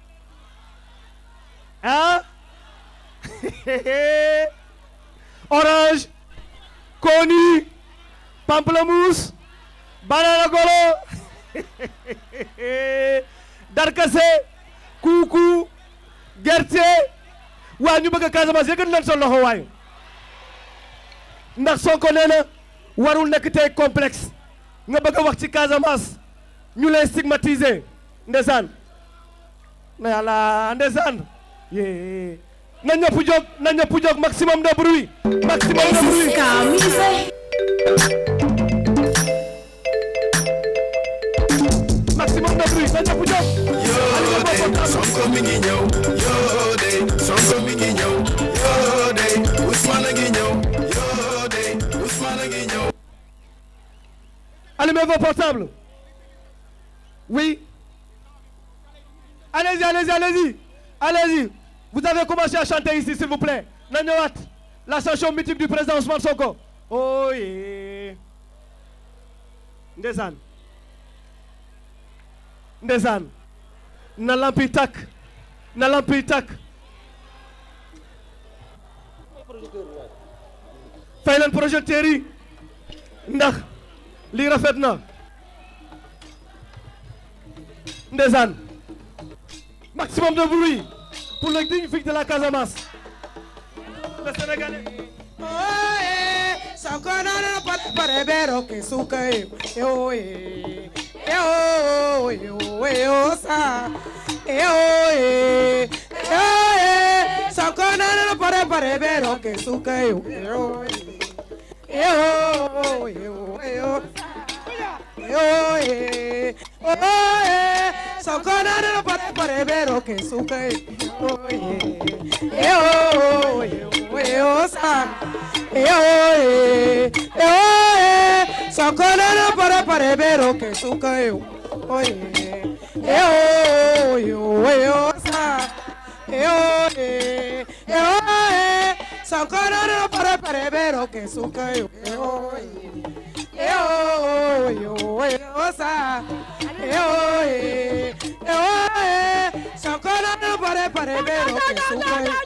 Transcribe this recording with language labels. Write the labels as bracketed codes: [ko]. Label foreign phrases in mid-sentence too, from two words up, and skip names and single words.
[wo] ah orange koni pamplemousse banana golo darkase kuuku gerte waa ñu bëgg a Casamance yëkkat leen sa loxo waay ndax Sonko nee na warul nekk tey complexe nga bëgg a wax ci Casamance ñu lay stigmatiser ndeysaan na yàlla ndeysaan yee na ñëpp jóg [fr] maximum de bruit maximum de bruit maximum de bruit [wo] na ñëpp jóg yoo de Sonko mi ngi ñëw yoo de Sonko mi ngi ñëw yoo de Ousmane a ngi ñëw yoo de Ousmane a ngi ñëw. [fr] Allumez vos portables. Oui. Allez-y, allez-y, allez-y. Allez-y. Vous avez commencé à chanter ici, s'il vous plaît. Nagnawat, la chanson mythique du président Ousmane Sonko. [en] Oh yeah. [wo] Ndeysaan. Ndeysaan. Na lampi takk. Na lampi takk. Fay leen projecteur yi. Ndax lii rafet na. Ndeysaan. [fr] Maximum de bruit pour le digne fils de la Casamance. Le Sénégalais. [es] Oye, Sonko no pare pero que suka oye, sa, oye, Sonko no pare pero que suka Sonko no pare pero que suka sa, Sonko no pare pero que suka sa, Sonko no pare pero que suka sa, Sonko no pare pero que suka